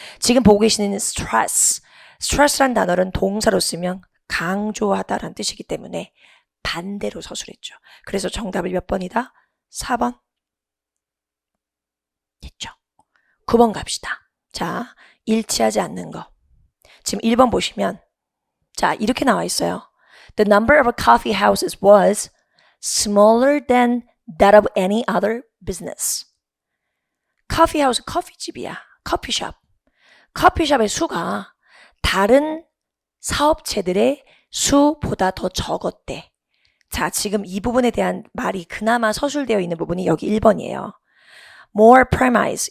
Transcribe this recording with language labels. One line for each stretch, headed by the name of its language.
Korean: 지금 보고 계시는 스트레스란 단어는 동사로 쓰면 강조하다라는 뜻이기 때문에 반대로 서술했죠. 그래서 정답을 몇 번이다? 4번. 됐죠? 9번 갑시다. 자, 일치하지 않는 거. 지금 1번 보시면 자, 이렇게 나와 있어요.
English: The number of coffee houses was smaller than that of any other business.
Korean: 커피하우스 커피집이야. 커피숍. 커피숍의 수가 다른 사업체들의 수보다 더 적었대. 자, 지금 이 부분에 대한 말이 그나마 서술되어 있는 부분이 여기 1번이에요.
English: More premise.